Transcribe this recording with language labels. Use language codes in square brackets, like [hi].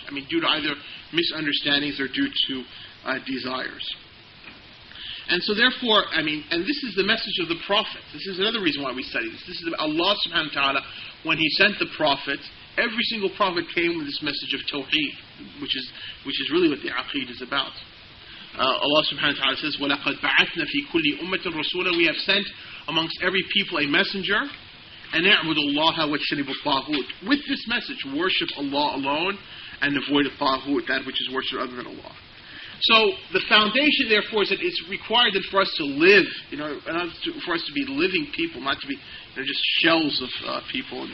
[en] Due to either misunderstandings or due to desires. And so therefore, and this is the message of the Prophet. This is another reason why we study this. This is Allah subhanahu wa ta'ala, when He sent the prophets, every single prophet came with this message of Tawheed, which is really what the Aqeed is about. Allah subhanahu wa ta'ala says, [ar] وَلَقَدْ بَعَثْنَا فِي كُلِّ أُمَّةٍ رَسُولًا. [en] We have sent amongst every people a messenger, and [ar] اعبد الله واجتنب الطاغوت. [en] With this message, worship Allah alone and avoid the taghut, that which is worshipped other than Allah. So the foundation, therefore, is that it's required that for us to live, for us to be living people, not to be just shells of people.